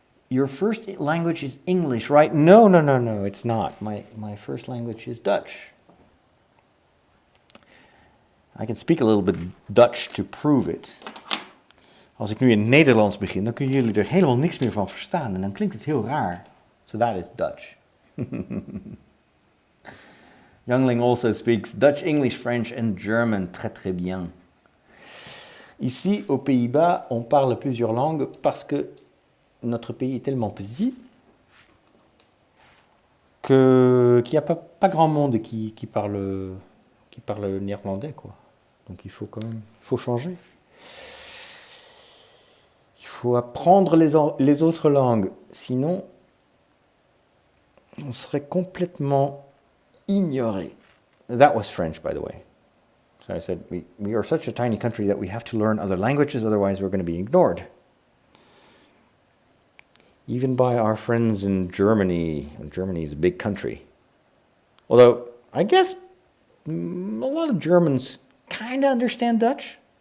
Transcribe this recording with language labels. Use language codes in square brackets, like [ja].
[en] Your first language is English, right? No, it's not. My first language is Dutch. I can speak a little bit Dutch to prove it. [nl] Als ik nu in het Nederlands begin, dan kunnen jullie er helemaal niks meer van verstaan. En dan klinkt het heel raar. [en] So that is Dutch. Youngling also speaks Dutch, English, French and German [fr] très très bien. Ici, aux Pays-Bas, on parle plusieurs langues parce que notre pays est tellement petit qu'il n'y a pas grand monde qui parle néerlandais, quoi. Donc il faut changer. Il faut apprendre les autres langues, sinon on serait complètement ignoré. [en] That was French, by the way. So I said, we are such a tiny country that we have to learn other languages, otherwise we're going to be ignored. Even by our friends in Germany. Germany is a big country. Although, I guess a lot of Germans kind of understand Dutch.